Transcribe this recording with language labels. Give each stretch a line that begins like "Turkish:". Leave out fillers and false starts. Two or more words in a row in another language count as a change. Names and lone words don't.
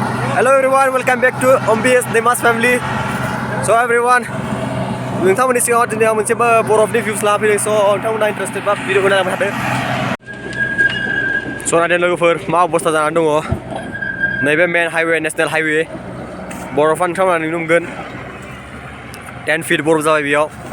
English: Hello everyone, welcome back to OMBS Demas family. So everyone,
Bodo: नोंथांमोननि सिगाङाव दिनै आं मोनसे बरफनि भिउस लाना फैदों. So नोंथांमोना इन्टारेस्टेड बा भिडिअखौ नायलांबाय थादो. So नायदो लोगोफोर मा अबस्था जानानै दङ. नैबे
English: main highway national highway
Bodo: बरफा नोंथांमोना नुनो मोनगोन. 10 feet बरफ जाबाय बेयाव.